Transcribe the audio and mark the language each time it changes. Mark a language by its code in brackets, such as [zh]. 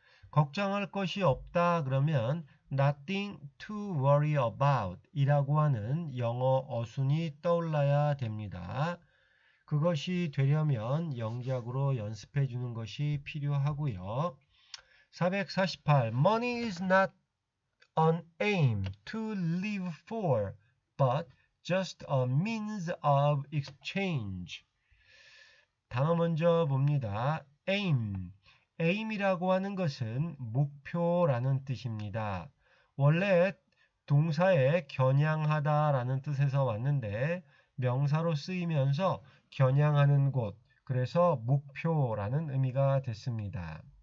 [ko] 걱정할 것이 없다 그러면 [en] nothing to worry about [ko] 이라고 하는 영어 어순이 떠올라야 됩니다. 그것이 되려면 영작으로 연습해 주는 것이 필요하고요. 448. [en] Money is not an aim to live for, but just a means of exchange. [ko] 단어 먼저 봅니다. aim이라고 하는 것은 목표라는 뜻입니다. 원래 동사에 겨냥하다라는 뜻에서 왔는데 명사로 쓰이면서 겨냥하는 곳, 그래서 목표라는 의미가 됐습니다.